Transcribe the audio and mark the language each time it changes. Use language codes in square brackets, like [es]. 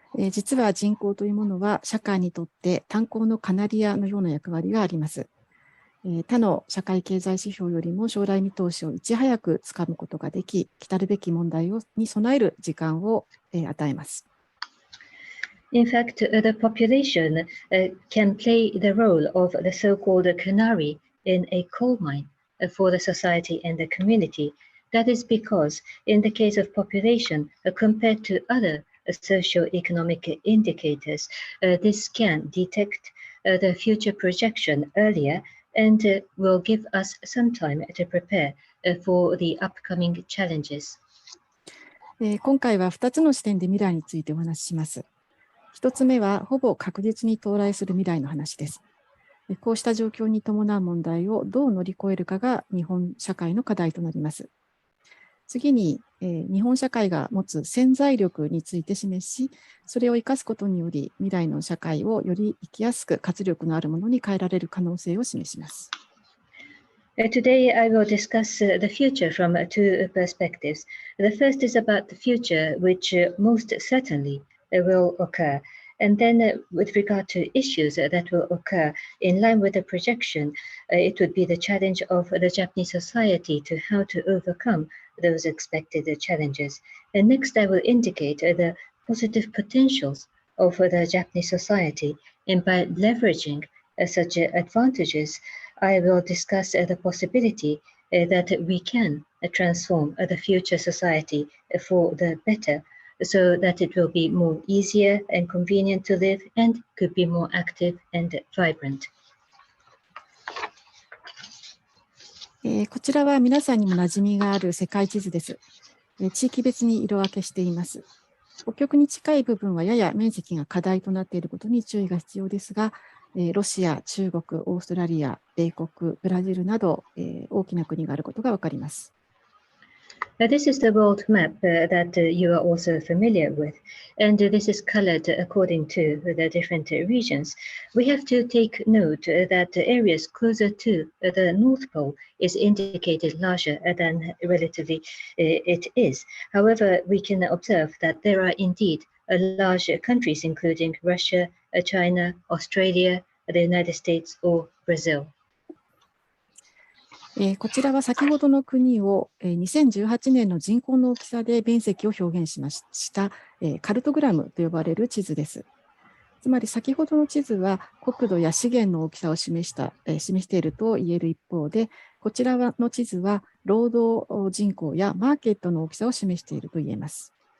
[ja] 実は人口というものは社会にとって炭鉱のカナリアのような役割があります。他の社会経済指標よりも将来見通しをいち早くつかむことができ、来たるべき問題に備える時間を与えます。 [en] In fact, the population can play the role of the so-called canary in a coal mine for the society and the community. That is because, in the case of population, compared to other socio-economic indicators, this can detect the future projection earlier and will give us some time to prepare for the upcoming challenges. [ja] 今回は2つの視点で未来についてお話しします。1つ目はほぼ確実に到来する未来の話です。こうした状況に伴う問題をどう乗り越えるかが日本社会の課題となります。次に、日本社会が持つ潜在力について示し、それを生かすことにより未来の社会をより生きやすく活力のあるものに変えられる可能性を示します。 [en] Today, I will discuss the future from two perspectives. The first is about the future, which most certainly will occur. And then with regard to issues that will occur in line with the projection, it would be the challenge of the Japanese society to how to overcome those expected challenges. And next, I will indicate the positive potentials of the Japanese society. And by leveraging such advantages, I will discuss the possibility that we can transform the future society for the better, so that it will be more easier and convenient to live and could be more active and vibrant. [ja] こちらは皆さんにも馴染みがある世界地図です。地域別に色分けしています。北極に近い部分はやや面積が課題となっていることに注意が必要ですが、ロシア、中国、オーストラリア、米国、ブラジルなど、大きな国があることがわかります。 [en] This is the world map that you are also familiar with, and this is colored according to the different regions. We have to take note that areas closer to the North Pole is indicated larger than relatively it is. However, we can observe that there are indeed large countries including Russia, China, Australia, the United States, or Brazil. [ja] こちらは先ほどの国を2018年の人口の大きさで面積を表現しましたカルトグラムと呼ばれる地図です。つまり先ほどの地図は国土や資源の大きさを示していると言える一方で、こちらの地図は労働人口やマーケットの大きさを示していると言えます。